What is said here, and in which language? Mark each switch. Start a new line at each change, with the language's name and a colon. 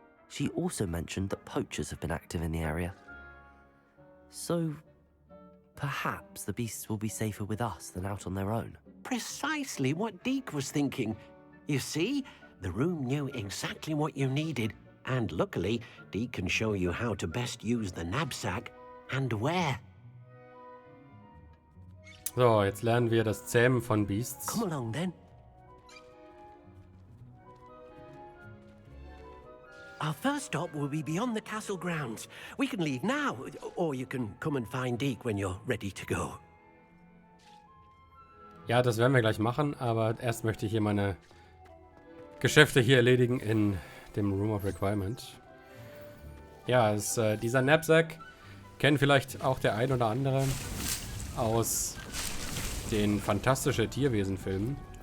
English: She also mentioned that poachers have been active in the area. So, perhaps the beasts will be safer with us than out on their own. Precisely what Deke was thinking. You see, the room knew exactly what you needed, and luckily, Deke can show you how to best use the knapsack and where.
German: So, jetzt lernen wir das Zähmen von Beasts.
English: Come along then. Our first stop will be beyond the castle grounds. We can leave now, or you can come and find Deke when you're ready to go.
German: Ja, das werden wir gleich machen, aber erst möchte ich hier meine Geschäfte hier erledigen in dem Room of Requirement. Ja, dieser Knapsack kennt vielleicht auch der ein oder andere aus den Fantastische Tierwesen-Filmen.